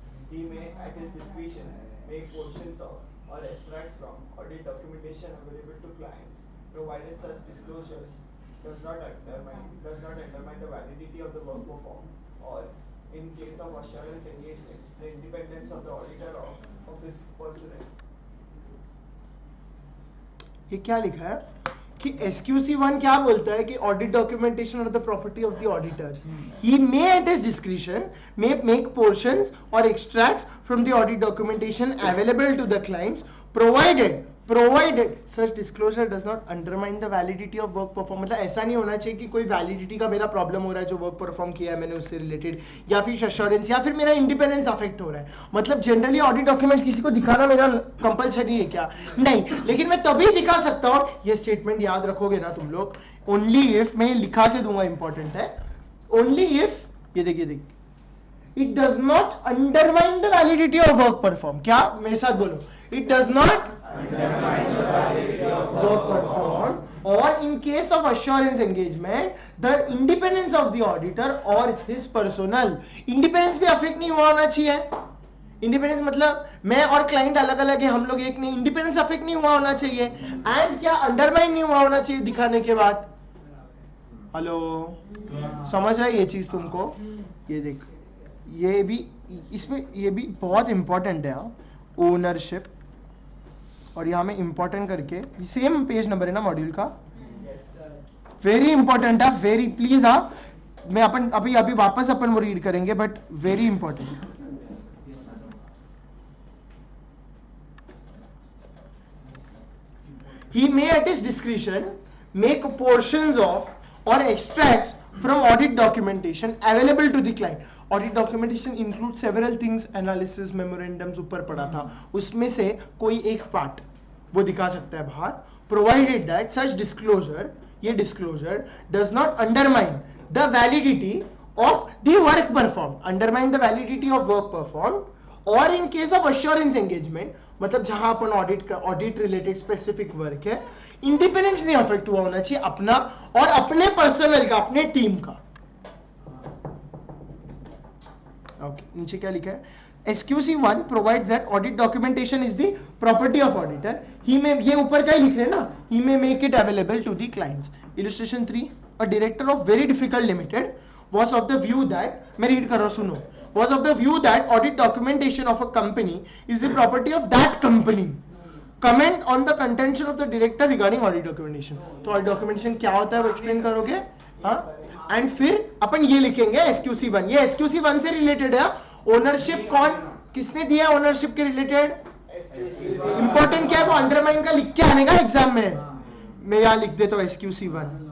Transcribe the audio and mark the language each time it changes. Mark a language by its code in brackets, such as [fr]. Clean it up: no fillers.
[en] He may, at his discretion, make portions of or extracts from audit documentation available to clients, provided such disclosures does not undermine the validity of the work performed, or in case of assurance engagements, the independence of the auditor of his personnel. [hi] ये क्या लिखा है कि SQC1 क्या बोलता है कि audit documentation are the property of the auditors. [en] He may at his discretion may make portions or extracts from the audit documentation available to the clients provided such disclosure does not undermine the validity of work performed। [hi] मतलब ऐसा नहीं होना चाहिए कि कोई validity का मेरा प्रॉब्लम हो रहा है जो वर्क परफॉर्म किया है मैंने उससे रिलेटेड, या फिर अश्योरेंस या फिर मेरा इंडिपेंडेंस अफेक्ट हो रहा है। मतलब जनरली ऑडिट डॉक्यूमेंट्स किसी को दिखाना मेरा कंपलसरी है क्या? नहीं, लेकिन मैं तभी दिखा सकता हूँ, ये स्टेटमेंट याद रखोगे ना तुम लोग, ओनली इफ, मैं लिखा के दूंगा, इंपॉर्टेंट है, ओनली इफ, ये देखिए, [en] it does not undermine the validity of work performed। [hi] क्या? मेरे साथ बोलो, it does not undermine the validity of work performed [en] or in case of assurance engagement the independence of the auditor or his personnel. [hi] independence भी affect नहीं हुआ होना चाहिए. Independence मतलब मैं और क्लाइंट अलग अलग है, हम लोग एक नहीं. इंडिपेंडेंस अफेक्ट नहीं हुआ होना चाहिए एंड क्या अंडरमाइन नहीं हुआ होना चाहिए दिखाने के बाद. हेलो समझ रहा है ये चीज तुमको? ये देख ये भी इसमें ये भी बहुत इंपॉर्टेंट है. ओनरशिप और यहाँ में इंपॉर्टेंट करके सेम पेज नंबर है ना मॉड्यूल का. वेरी इंपॉर्टेंट है, वेरी प्लीज. मैं अपन अभी अभी वापस अपन वो रीड करेंगे but very important. [en] He may at his discretion make portions of or extracts from audit documentation available to the client. Audit documentation includes several things, analysis, memorandums [hi] ऊपर पढ़ा था, उसमें से कोई एक पार्ट वो दिखा सकता है बाहर, [en] provided that such disclosure, ये disclosure does not undermine the validity of the work performed, undermine the validity of work performed, or in case of assurance engagement, [hi] मतलब जहां अपन ऑडिट रिलेटेड स्पेसिफिक वर्क है, independence नहीं affect हुआ होना चाहिए अपना और अपने पर्सनल का, अपने टीम का. ओके नीचे क्या लिखा है? [en] SQC1 provides that audit documentation is the property of auditor. He may, [hi] ये ऊपर का ही लिख रहे हैं ना, [en] he may make it available to the clients. Illustration 3, a director of very difficult limited was of the view that, [hi] मैं read कर रहा हूं सुनो, [en] was of the view that audit documentation of a company is the property of that company. Comment on the contention of the director regarding audit documentation. [hi] तो audit documentation क्या होता है वो explain करोगे? हाँ, and फिर अपन ये लिखेंगे SQC1. ये SQC1 से related है. ओनरशिप कौन किसने दिया ओनरशिप के रिलेटेड? इंपॉर्टेंट क्या है वो अंडरमाइन का लिख के आने का एग्जाम में. मैं यहाँ लिख देता हूँ SQC1.